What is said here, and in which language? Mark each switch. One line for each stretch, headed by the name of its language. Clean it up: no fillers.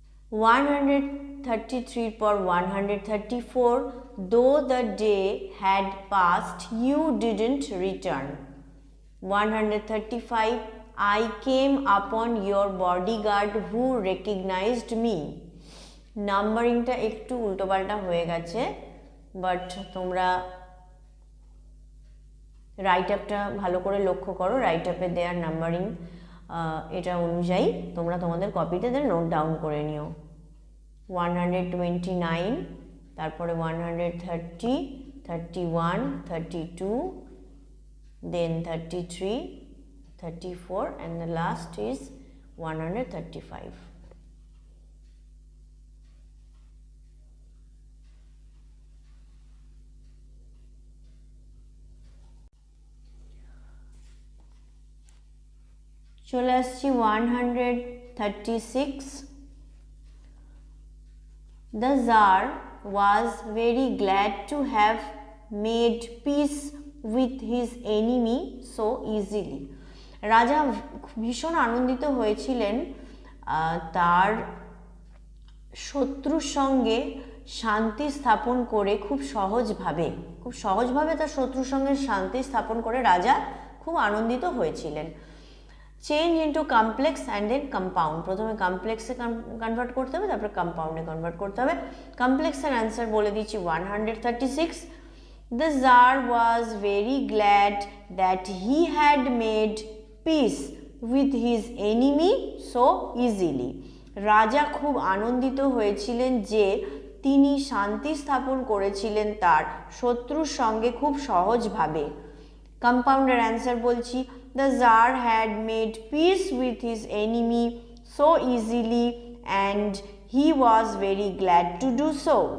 English: 133 पर 134, though the day had passed you didn't return. 135, I came upon your bodyguard who recognized me.
Bangla: নাম্বারিংটা একটু উল্টোপাল্টা হয়ে গেছে, but তোমরা রাইট আপটা ভালো করে লক্ষ্য করো। রাইট আপে দেওয়ার নাম্বারিং এটা অনুযায়ী তোমরা তোমাদের কপিতে নোট ডাউন করে নিও।
English: 129,
Bangla: তারপরে
English: 130, 31, 32, then 33, 34 and the last is 135.
Bangla: চলে আসছি 136.
English: The Tsar was very glad to have made peace with his enemy so easily.
Bangla: রাজা ভীষণ আনন্দিত হয়েছিলেন তার শত্রুর সঙ্গে শান্তি স্থাপন করে খুব সহজভাবে তার শত্রুর সঙ্গে শান্তি স্থাপন করে রাজা খুব আনন্দিত হয়েছিলেন।
English: Change into complex and then compound.
Bangla: প্রথমে কমপ্লেক্সে কনভার্ট করতে হবে, তারপরে কম্পাউন্ডে কনভার্ট করতে হবে। কমপ্লেক্সের অ্যান্সার বলে দিচ্ছি
English: 136, The Tsar was very glad that he had made peace with his enemy so easily.
Bangla: রাজা খুব আনন্দিত হয়েছিলেন যে তিনি শান্তি স্থাপন করেছিলেন তার শত্রুর সঙ্গে খুব সহজভাবে। কম্পাউন্ডের অ্যান্সার বলছি,
English: The tsar had made peace with his enemy so easily and he was very glad to do so.